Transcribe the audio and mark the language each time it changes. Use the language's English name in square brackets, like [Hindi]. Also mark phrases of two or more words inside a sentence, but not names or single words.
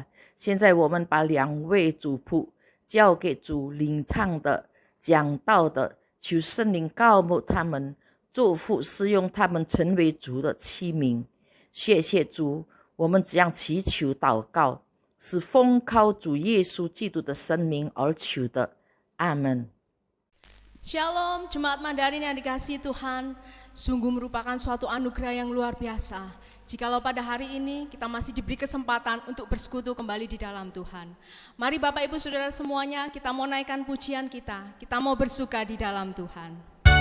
[Chinese] 现在我们把两位主仆交给主领唱的、讲道的，求圣灵膏抹他们，祝福使用他们成为主的器皿。谢谢主，我们这样祈求祷告，是奉靠主耶稣基督的圣名而求的。阿门。 [Indonesian] Shalom, Jemaat Mandarin yang dikasihi Tuhan, sungguh merupakan suatu anugerah yang luar biasa. Jikalau pada hari ini kita masih diberi kesempatan untuk bersekutu kembali di dalam Tuhan. Mari Bapak Ibu Saudara semuanya, kita mau naikkan pujian kita mau bersuka di dalam Tuhan.